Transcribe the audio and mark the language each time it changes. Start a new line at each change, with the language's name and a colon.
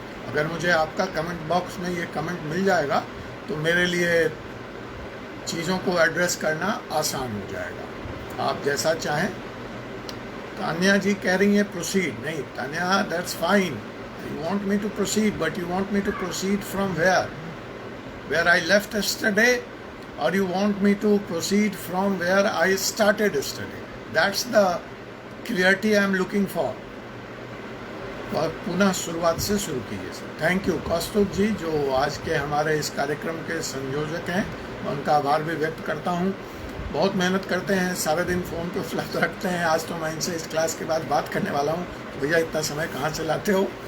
Hindi: अगर मुझे आपका कमेंट बॉक्स में ये कमेंट मिल जाएगा तो मेरे लिए चीज़ों को एड्रेस करना आसान हो जाएगा। आप जैसा चाहें। तान्या जी कह रही हैं
English: Proceed. नहीं Tanya, that's fine, you want me to proceed, but you want me to proceed from where I left yesterday, or you want me to proceed from where I started yesterday? That's the clarity I am looking for.
Hindi: और पुनः शुरुआत से शुरू कीजिए sir. Thank you कौस्तुभ जी, जो आज के हमारे इस कार्यक्रम के संयोजक हैं, मैं उनका आभार भी व्यक्त करता हूँ। बहुत मेहनत करते हैं, सारे दिन फ़ोन पे उपलब्ध रखते हैं। आज तो मैं इनसे इस क्लास के बाद बात करने वाला हूँ, तो भैया इतना समय कहाँ से लाते हो।